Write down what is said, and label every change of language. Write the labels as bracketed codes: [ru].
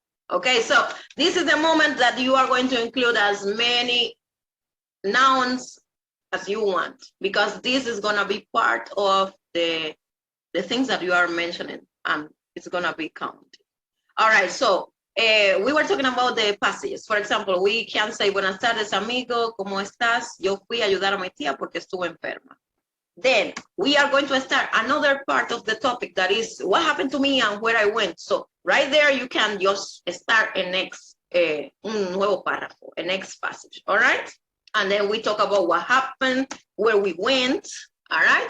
[en] Okay, so this is the moment that you are going to include as many nouns as you want, because this is going to be part of the things that you are mentioning, and it's going to be counted. All right, so we were talking about the passages. For example, we can say, [es] buenas tardes, amigo, ¿cómo estás? Yo fui a ayudar a mi tía porque estuvo enferma. [en] Then we are going to start another part of the topic, that is what happened to me and where I went. So right there, you can just start a next, [es] un nuevo párrafo, [en] a next passage, all right? And then we talk about what happened, where we went, all right?